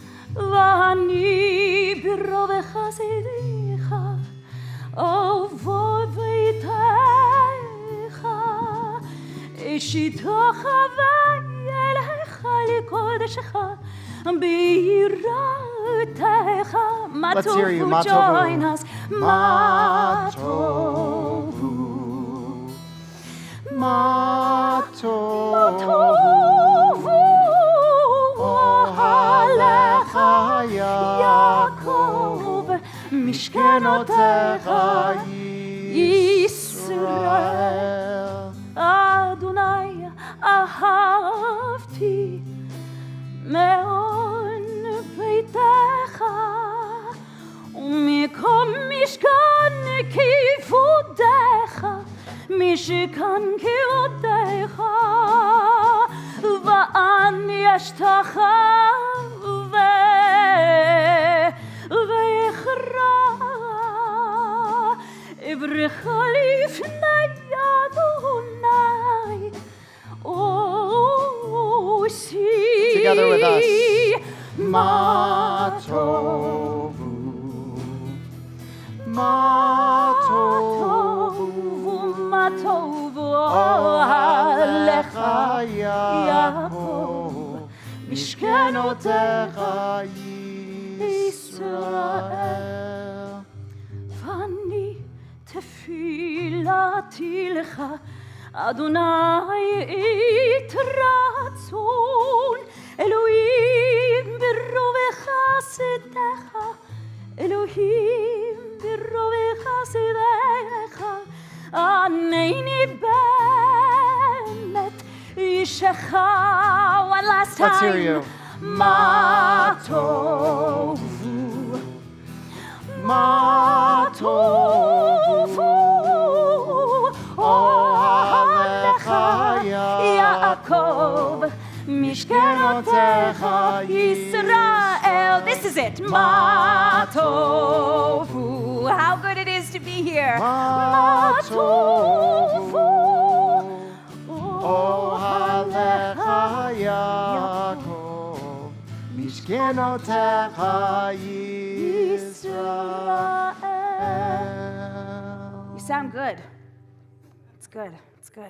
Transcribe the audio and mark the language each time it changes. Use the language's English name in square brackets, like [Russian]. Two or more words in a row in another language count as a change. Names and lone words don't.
[Hebrew] ואני ברובך צדיכה, אבוא ביתך, אשתחוה ויאלך לקדשך, ביראתך. [English] Let's hear you, Matovu, join us. [Hebrew] מה טובו. מה טובו. אהליך יעקב, משכנותיך ישראל. אדני אהבתי מעון ביתך, ומקום משכן כבודך, משכן כבודך, ואני אשתחוה ואכרע, אברכה לפני אדני. [English] Oh, see. Together with us. [Hebrew] Matovu. Matovu. מה טובו. אהליך יעקב, משכנותיך ישראל. ואני תפלתי לך, אדני עת רצון, אלהים ברובך סדך, אלהים ברובך סדך, ענני באמת ישעך. [English] One last time. Let's hear you. [Hebrew] Matovu, Matovu. Ohalecha יעקב, משכנותיך ישראל. [English] This is it. Matovu. How good it is to be here. [Hebrew] Matovu. אהליך יעקב, משכנותיך ישראל. [English] You sound good. It's good. It's good.